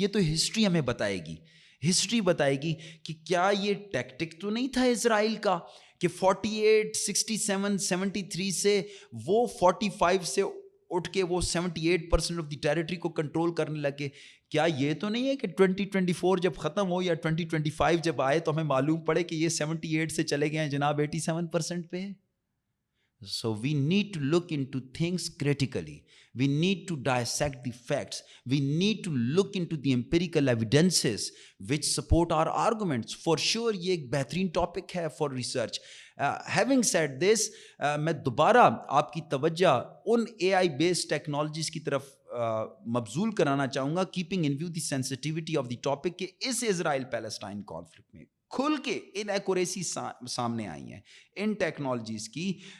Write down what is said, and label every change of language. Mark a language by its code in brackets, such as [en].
[ur] یہ تو ہسٹری ہمیں بتائے گی کہ کیا یہ ٹیکٹک تو نہیں تھا اسرائیل کا کہ 48, 67, 73 سے وہ 45 سے اٹھ کے وہ 78% آف دی ٹیریٹری کو کنٹرول کرنے لگے. کیا یہ تو نہیں ہے کہ 2024 جب ختم ہو یا 2025 جب آئے تو ہمیں معلوم پڑے کہ یہ 78 سے چلے گئے ہیں جناب 87% پہ. [en] So we need to look into things critically. We need to dissect the facts. We need to look into the empirical evidences which support our arguments. For sure [ur] یہ ایک بہترین ٹاپک ہے [en] for research. Having said this, [ur] میں دوبارہ آپ کی توجہ ان اے I based technologies کی طرف مبذول کرانا چاہوں گا, [en] keeping in view the sensitivity of the topic [ur] کہ اس اسرائیل پیلسٹائن کانفلکٹ میں کھل کے ان ایکوریسی سامنے آئی ہیں ان ٹیکنالوجیز کی.